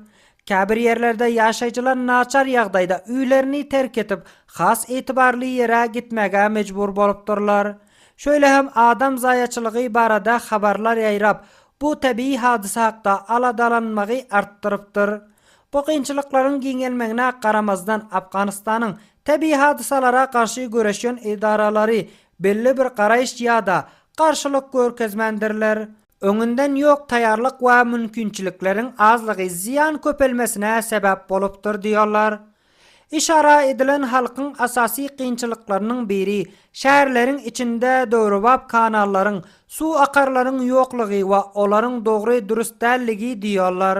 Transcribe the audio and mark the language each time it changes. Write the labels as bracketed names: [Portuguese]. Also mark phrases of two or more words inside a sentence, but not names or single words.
[Turkmen] Käbir yerlerde ýaşaýjylar naçar ýagdaýda üýlerini terk etip, has etibarly ýere gitmege mejbur bolupdyrlar. Şöyle hem adam zaýaçylygy barada habarlar ýaýrap, bu tabii hadisa hakda aladalanmagy artdyrypdyr. Bu kynçylyklaryň giňelmegine garamazdan Afganistanyň tabii hadisalara karşı göreşen idaralary belli bir garaýyş ýa-da garşylyk görkezmendirler. Öňünden ýok taýýarlyk we mümkinçilikleriň azlygy ziýan köpelmesine sebäp bolupdyr diýerler. İşara edilen halkyň asasy kynçylyklarynyň biri şäherleriň içinde döwrebap kanallaryň, su akarlaryň ýoklugy we olaryň dogry dürüst dälligi diýerler.